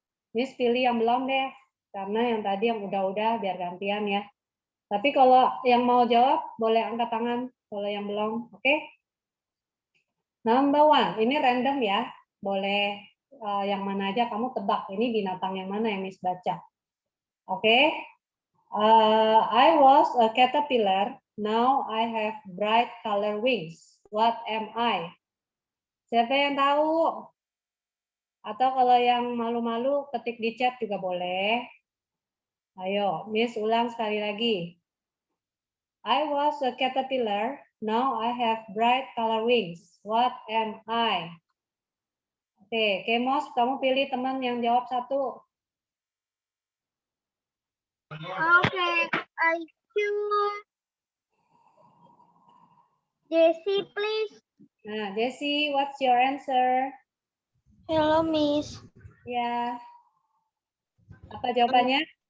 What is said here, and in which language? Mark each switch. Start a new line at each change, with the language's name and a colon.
Indonesian: Miss pilih yang belum deh. Karena yang tadi yang udah-udah biar gantian ya. Tapi kalau yang mau jawab boleh angkat tangan. Kalau yang belum, oke?
English: Number one,
Indonesian: ini random ya. Boleh yang mana aja kamu tebak. Ini binatang yang mana yang Miss baca.
English: Oke? I was a caterpillar. Now I have bright color wings. What am I?
Indonesian: Siapa yang tahu? Atau kalau yang malu-malu ketik di chat juga boleh. Ayo, Miss ulang sekali lagi.
English: I was a caterpillar. Now I have bright color wings. What am I?
Indonesian: Oke, Kemos, kamu pilih teman yang jawab satu.
English: Okay, I choose Jessie, please. Nah, Jessie, what's your answer? Hello, Miss.
Indonesian: Ya. Apa jawabannya?